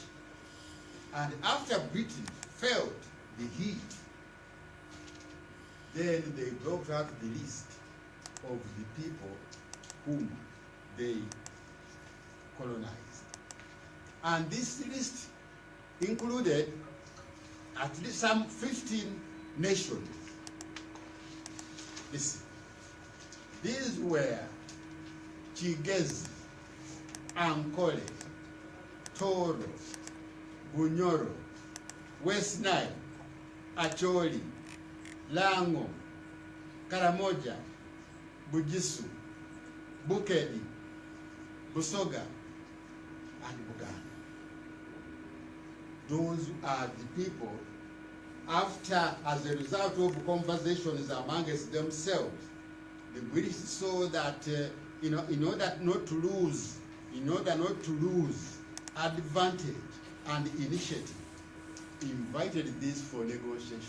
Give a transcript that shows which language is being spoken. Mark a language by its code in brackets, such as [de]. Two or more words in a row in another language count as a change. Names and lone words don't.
[en] And after Britain felt the heat, then they brought out the list of the people whom they colonized. And this list included at least some 15 nations. Listen, these were Chigezi, Ankole, Toro, Bunyoro, West Nile, Acholi, Lango, Karamoja, Bugisu, Bukedi, Busoga, and Buganda. Those are the people, after, as a result of conversations amongst themselves, the British saw that, in order not to lose advantage and initiative, invited this for negotiation.